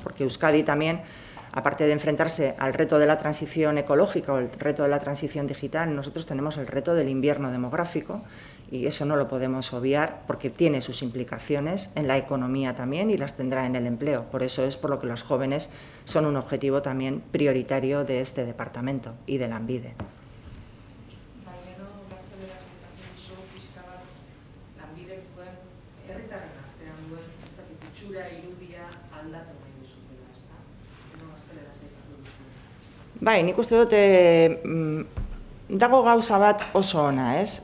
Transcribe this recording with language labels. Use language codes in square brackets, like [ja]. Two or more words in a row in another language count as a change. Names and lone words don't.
[es] Porque Euskadi también, aparte de enfrentarse al reto de la transición ecológica o el reto de la transición digital, nosotros tenemos el reto del invierno demográfico y eso no lo podemos obviar porque tiene sus implicaciones en la economía también y las tendrá en el empleo. Por eso es por lo que los jóvenes son un objetivo también prioritario de este departamento y de Lanbide. [eu] Bai, nik uste dut dago gauza bat oso ona, ez?